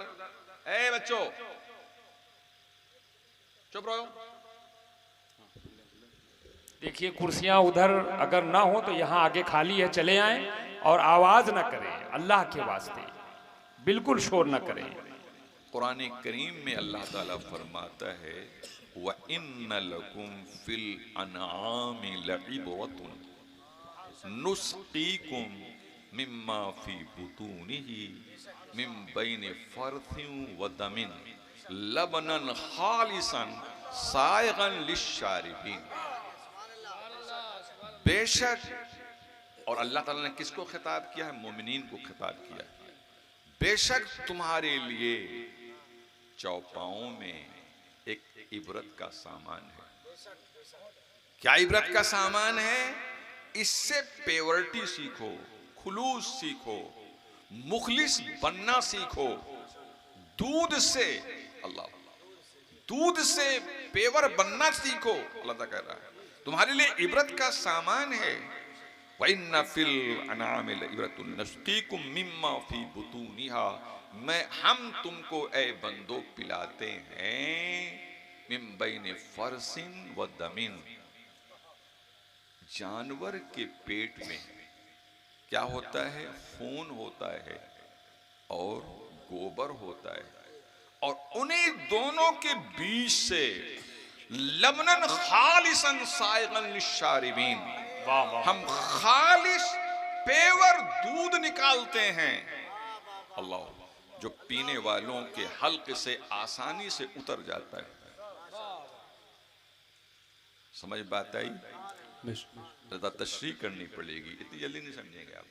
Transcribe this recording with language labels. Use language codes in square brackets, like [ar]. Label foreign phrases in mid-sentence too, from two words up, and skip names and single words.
[hi] ए बच्चों, चुप रहो। देखिए कुर्सियां उधर अगर ना हो तो यहाँ आगे खाली है, चले आएं और आवाज ना करें, अल्लाह के वास्ते बिल्कुल शोर ना करें। कुरान करीम में अल्लाह ताला फरमाता है [ar] وإن لكم في الأنعام لعبرة نسقيكم مما في بطونه من بين فرث ودم لبنا خالصا سائغا للشاربين. [hi] बेशक, और अल्लाह ताला ने किसको खिताब किया है? मोमिनीन को खिताब किया है। बेशक तुम्हारे लिए चौपाओं में एक इबरत का सामान है। क्या इबरत का सामान है? इससे प्योरिटी सीखो, खुलूस सीखो, मुखलिस बनना सीखो। दूध से, अल्लाह, दूध से पेवर बनना सीखो। अल्लाह ताला कह रहा है तुम्हारे लिए इबरत का सामान है। [ar] وإن في الأنعام لعبرة نسقيكم مما في بطونها, [hi] हम तुमको ए बंदो पिलाते हैं [ar] من بين فرث ودم, [hi] जानवर के पेट में क्या होता है? खून होता है और गोबर होता है, और उन्हीं दोनों के बीच से [ar] لبنا خالصا سائغا للشاربين, [hi] हम खालिस पेवर दूध निकालते हैं। अल्लाह, जो पीने वालों के हल्क से आसानी से उतर जाता है। समझ बात आई? ज़्यादा तशरीह करनी पड़ेगी, इतनी जल्दी नहीं समझेंगे आप।